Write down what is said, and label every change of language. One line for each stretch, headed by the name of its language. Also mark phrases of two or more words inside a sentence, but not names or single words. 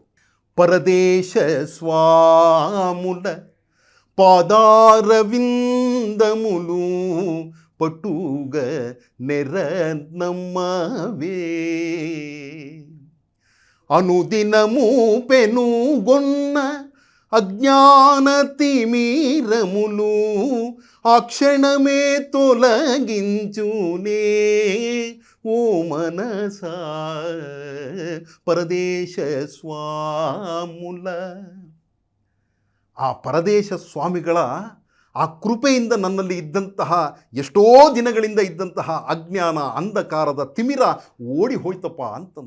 Telugu: పరదేశ స్వాముల పాదారవిందములు పటుగ నెర నమ్మవే అనుదినమూ పెనుగొన్న అజ్ఞాన ತಿಮೀರములు ఆ క్షణమే తొలగించునే ఓ మనస పరదేశ స్వాముల.
Kannada: ಆ ಪರದೇಶ ಸ್ವಾಮಿಗಳ ಆ ಕೃಪೆಯಿಂದ ನನ್ನಲ್ಲಿ ಇದ್ದಂತಹ ಎಷ್ಟೋ ದಿನಗಳಿಂದ ಇದ್ದಂತಹ ಅಜ್ಞಾನ, ಅಂಧಕಾರದ ತಿಮಿರ ಓಡಿ ಹೋಯ್ತಪ್ಪ ಅಂತಂದರು.